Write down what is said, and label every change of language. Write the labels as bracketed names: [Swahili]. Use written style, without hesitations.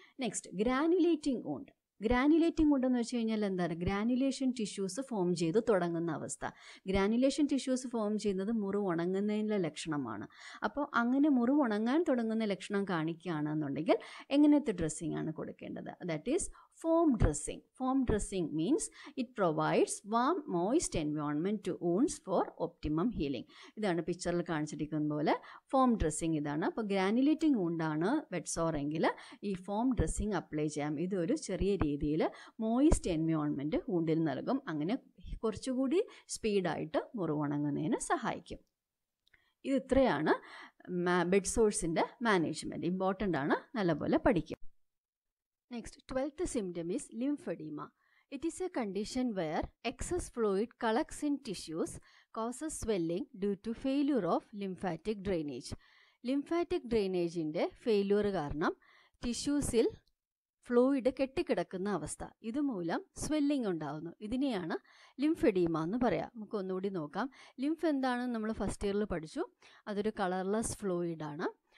[Malayalam] Next ഗ്രാനുലേറ്റിംഗ് wound. ഗ്രാനുലേറ്റിംഗ് വൂണ്ടെന്ന് വെച്ച് കഴിഞ്ഞാൽ എന്താണ്? ഗ്രാനുലേഷൻ ടിഷ്യൂസ് ഫോം ചെയ്ത് തുടങ്ങുന്ന അവസ്ഥ. ഗ്രാനുലേഷൻ ടിഷ്യൂസ് ഫോം ചെയ്യുന്നത് മുറിവ് ഉണങ്ങുന്നതിൻ്റെ ലക്ഷണമാണ്. അപ്പോൾ അങ്ങനെ മുറിവ് ഉണങ്ങാൻ തുടങ്ങുന്ന ലക്ഷണം കാണിക്കുകയാണെന്നുണ്ടെങ്കിൽ എങ്ങനത്തെ ഡ്രസ്സിംഗ് ആണ് കൊടുക്കേണ്ടത്? [English] That is foam dressing. Foam dressing means it provides warm moist environment to wounds for optimum healing. [Malayalam] ഇതാണ് പിക്ചറിൽ കാണിച്ചിരിക്കുന്ന പോലെ ഫോം ഡ്രസ്സിങ് ഇതാണ്. അപ്പോൾ ഗ്രാനുലേറ്റിംഗ് വൂണ്ടാണ് വെറ്റ് സോർ എങ്കിൽ ഈ ഫോം ഡ്രസ്സിങ് അപ്ലൈ ചെയ്യാം. ഇതൊരു ചെറിയ രീതിയിൽ മോയിസ്റ്റ് എൻവയോൺമെൻറ്റ് വൂണ്ടിൽ നൽകും. അങ്ങനെ കുറച്ചുകൂടി സ്പീഡായിട്ട് മുറിവ് ഉണങ്ങുന്നതിന് സഹായിക്കും. ഇത് ഇത്രയാണ് ബെഡ് സോഴ്സിൻ്റെ മാനേജ്മെൻറ്റ്. ഇമ്പോർട്ടൻ്റ് ആണ്, നല്ലപോലെ പഠിക്കും. [English] Next, 12th symptom is lymphedema. It is a condition where excess fluid collects in tissues, causes swelling due to failure of lymphatic drainage. Lymphatic drainage [Malayalam] inde failure കാരണം ടിഷ്യൂസിൽ ഫ്ലൂയിഡ് കെട്ടിക്കിടക്കുന്ന അവസ്ഥ, ഇതുമൂലം swelling ഉണ്ടാകുന്നു. ഇതിനെയാണ് lymphoedema എന്ന് പറയാം. നമുക്ക് ഒന്നുകൂടി നോക്കാം. ലിംഫ് എന്താണെന്ന് നമ്മൾ ഫസ്റ്റ് ഇയറിൽ പഠിച്ചു. അതൊരു കളർലെസ് ഫ്ലൂയിഡാണ്.